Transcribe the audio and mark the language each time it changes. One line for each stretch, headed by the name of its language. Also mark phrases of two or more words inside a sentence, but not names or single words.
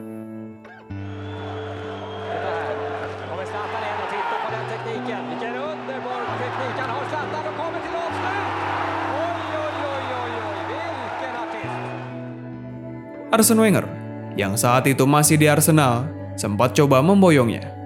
Swedish: Kommer Zlatan in och tittar på den tekniken. Vilken underbar teknik han har, Zlatan, och kommer till avslut. Oj, vilken artist.
Indonesian: Arsene Wenger, yang saat itu masih di Arsenal, sempat coba memboyongnya.